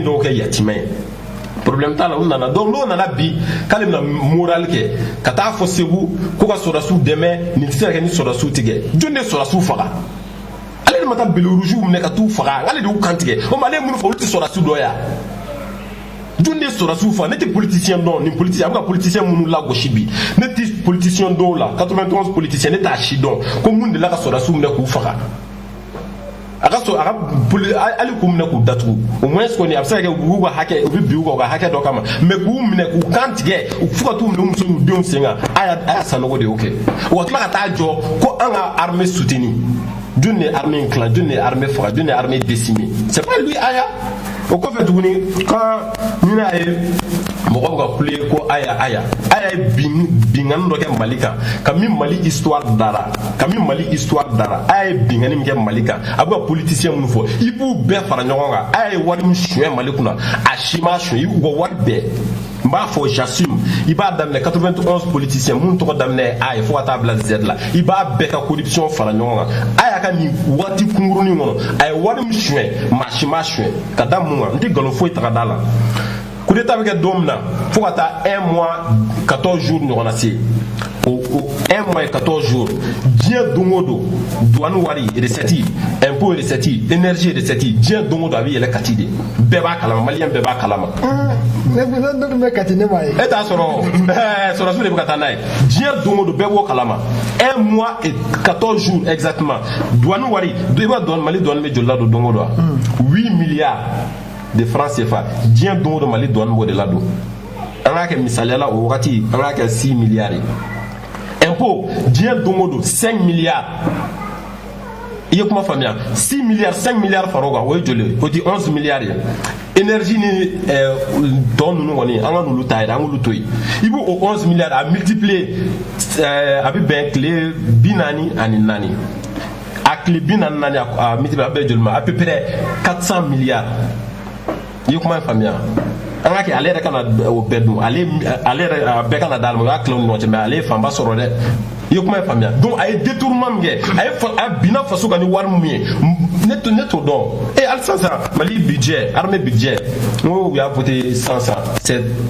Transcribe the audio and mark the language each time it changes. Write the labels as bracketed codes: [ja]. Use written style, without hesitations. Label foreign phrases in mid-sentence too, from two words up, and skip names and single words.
[bm] dɔw kɛ yatimɛ ye problème t'a la u nana donc n'o nana bi k'ale bɛna moral kɛ ka taa fɔ Segu ko ka sɔrɔdasiw dɛmɛ nin tɛ se ka kɛ ni sɔrɔdasiw tɛ kɛ jɔn de ye sɔrɔdasiw faga ale de ma taa Brérouge minɛ ka t'u faga ale de y'u kantigɛ o ma ale ye minnu fɔ olu tɛ sɔrɔdasiw dɔ ya jɔn de ye sɔrɔdasiw faga ne tɛ politicien dɔn nin politicien a bɛ ka politicien minnu lagosi bi ne tɛ politicien dɔw la 91 politicien ne t'a si dɔn ko mun de la ka sɔrɔdasiw minɛ k'u faga a ka hali k'u minɛ k'u datugu [fr] au moins [bm] kɔni a bɛ se ka kɛ u b'u ka hakɛ u bɛ bin u ka hakɛ dɔ kama mais k'u minɛ k'u kan tigɛ fo ka t'u minɛ u muso n'u denw sen kan a y'a sanogo de y'o kɛ wa tila ka taa jɔ ko an ka [fr] armée soutenue [bm] jɔn de ye armée in tilan jɔn de ye armée faga jɔn de ye [fr] armée décimée c'est pas lui [bm] aya o kɔfɛ tuguni quand ɲinɛ a ye mɔgɔ bɛ ka kule ko aya ye bingani dɔ kɛ Mali kan ka min Mali histoire dara a ye bingani min kɛ Mali kan a bɛ ka politicien minnu fɔ i b'u bɛɛ fara ɲɔgɔn kan a ye wari min suɲɛ Mali kunna a si ma suɲɛ u ka wari bɛɛ n b'a fɔ j'assume i b'a daminɛ 91 politiciens minnu tɔgɔ daminɛ A ye fo ka taa bila Z la i b'a bɛɛ ka corruption fara ɲɔgɔn kan a y'a ka nin waati kunkurunin kɔnɔ a ye wari min suɲɛ maa si ma suɲɛ ka da mun kan n tɛ nkalon foyi ta ka da la coup d'état bɛ kɛ don min na fo ka taa [fr] 1 mois 14 jours [bm] ɲɔgɔn na se o [fr] 1 mois et 14 jours [bm] diɲɛ don o don douane wari [fr] recette impôt recette énergie recette [bm] diɲɛ don o don a bɛ yɛlɛ Kati de bɛɛ b'a kalama maliyɛn bɛɛ b'a kalama ne bɛ Kati ne m'a ye e t'a sɔrɔ sɔrɔsiw de bɛ ka taa n'a ye diɲɛ don o don bɛɛ b'o kalama [fr] 1 mois et 14 jours exactement [bm] douane wari i b'a dɔn Mali douane bɛ joli la don o don [fr] 8 milliards de francs CFA [bm] diɲɛ don o don Mali douane b'o de la don an k'a kɛ misaliya la o wagati an k'a kɛ 6 milliards ye impôt diɲɛ don o don 5 milliards i ye kuma faamuya 6 milliards 5 milliards fara o kan o ye joli o di 11 milliards ye énergie ni tɔ ninnu kɔni an ka n'olu ta yɛrɛ an k'olu to yen i b'o 11 milliards a multiplier a bɛ bɛn tile 44 a tile 44 a multiplier a bɛ joli ma [fr] à peu près 400 milliards [bm] i ye kuma in faamuya an ka kɛ ale yɛrɛ kana o bɛɛ dun ale yɛrɛ bɛɛ kana d'ale ma o y'a tilen u ni ɲɔgɔn cɛ mais ale ye fanba sɔrɔ dɛ i ye kuma in faamuya donc a ye détournement min kɛ a binna faso kan ni wari min ye ne t'o dɔn hali sisan Mali [fr] budget armée budget [bm] n ko u y'a voté sisan c'est